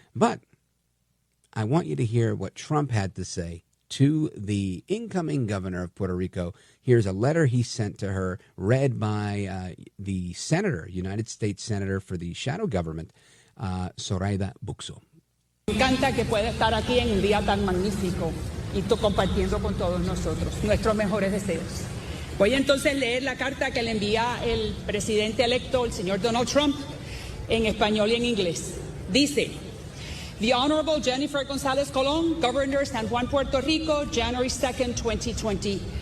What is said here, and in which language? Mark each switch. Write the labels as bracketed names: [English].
[English] But I want you to hear what Trump had to say to the incoming governor of Puerto Rico. Here's a letter he sent to her, read by the senator, United States Senator for the shadow government, Zoraida Buxo. [Spanish] Me encanta que pueda estar aquí en un día tan magnífico y compartiendo con todos nosotros nuestros mejores deseos. Voy entonces a leer la carta que le envía el presidente electo, el señor Donald Trump, en español y en inglés. Dice: [English] The Honorable Jennifer González Colón, Governor San Juan, Puerto Rico, January 2nd, 2025.